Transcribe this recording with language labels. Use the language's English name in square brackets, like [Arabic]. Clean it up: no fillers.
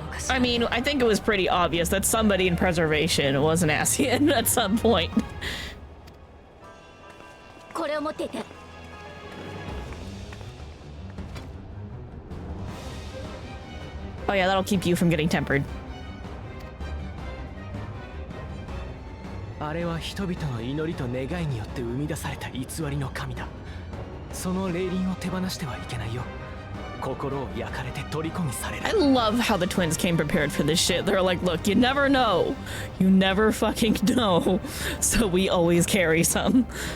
[English] I mean, I think it was pretty obvious that somebody in preservation was an Asian at some point. Oh yeah, that'll keep you from getting tempered. [Japanese] あれは人々の祈りと願いによって生み出された偽りの神だ。その霊輪を手放してはいけないよ。心を焼かれて虜にされる。 [English] I love how the twins came prepared for this shit. They're like, look, you never know. You never fucking know. So we always carry some.